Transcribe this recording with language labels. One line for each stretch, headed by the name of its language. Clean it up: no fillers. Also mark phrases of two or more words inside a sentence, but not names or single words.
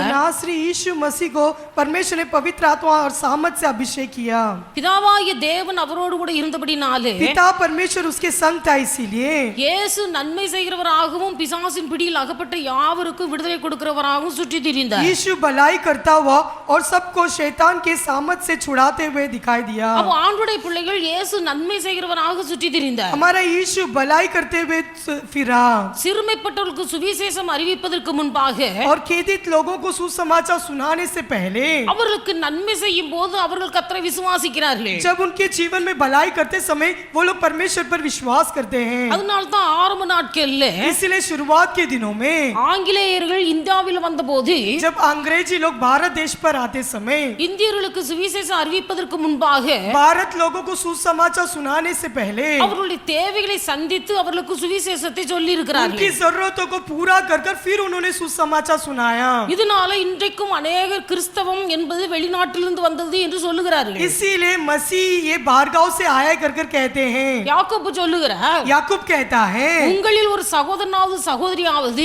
Hindi: नासरी यीशु मसीह को परमेश्वर ने पवित्र आत्मा और सामर्थ से अभिषेक किया।
Tamil: பிதாவாகிய தேவன் அவரோடு கூட இருந்தபடினாலே
Hindi: पिता परमेश्वर उसके संग था, इसीलिए
Tamil: இயேசு நன்மை செய்கிறவராகவும் பிசாசின் பிடியில் அகப்பட்ட யாவருக்கும் விடுதலை கொடுக்கிறவராகவும் சுற்றி திரிந்தார்.
Hindi: यीशु भलाई करता हुआ और सबको शैतान के सामर्थ से छुड़ाते हुए दिखाई दिया।
Tamil: அப்போ ஆண்டுடைய பிள்ளைகள் இயேசு நன்மை செய்கிறவராக சுற்றி திரிந்தார்.
Hindi: हमारा यीशु भलाई करते हुए फिरा,
Tamil: சிறுமைப்பட்டவர்களுக்கு சுவிசேஷம் அறிவிப்பதற்கு முன்பாக
Hindi: और खेदित लोगों को सुसमाचार सुनाने से पहले
Tamil: அவர்களுக்கு நன்மை செய்யும் போது அவர்கள் கர்த்தரை விசுவாசிக்கிறார்கள்.
Hindi: जब उनके जीवन में भलाई करते समय वो लोग परमेश्वर पर विश्वास करते हैं।
Tamil: அதனால தான் ஆரம்ப நாட்கள்ல
Hindi: इसलिए शुरुआत के दिनों में
Tamil: ஆங்கிலேயர்கள் இந்தியாவில் வந்தபோது
Hindi: जब अंग्रेजी लोग भारत देश पर आते समय
Tamil: இந்தியர்களுக்கு சுவிசேஷம் அறிவிப்பதற்கு முன்பாக
Hindi: भारत लोगों को सुसमाचार सुनाने से पहले
Tamil: அவர்களுடைய தேவைகளை சந்தித்து அவர்களுக்கு சுவிசேஷம் சுவிசேஷத்தை சொல்லி இருக்கிறார்கள்.
Hindi: उनकी जरूरतों को पूरा कर कर फिर उन्होंने सुसमाचार सुनाया।
Tamil: இதனால இன்றைக்கும் अनेகர் கிறிஸ்தவம் என்பது வெளிநாட்டிலிருந்து வந்தது என்று சொல்லுகிறார்கள்.
Hindi: इसीलिए मसीह ये बाहरगांव से आया कर कर कहते हैं।
Tamil: யாக்கோபு சொல்லுகிறார்,
Hindi: याकूब कहता है
Tamil: உங்களில் ஒரு சகோதரனாவது சகோதரியாவது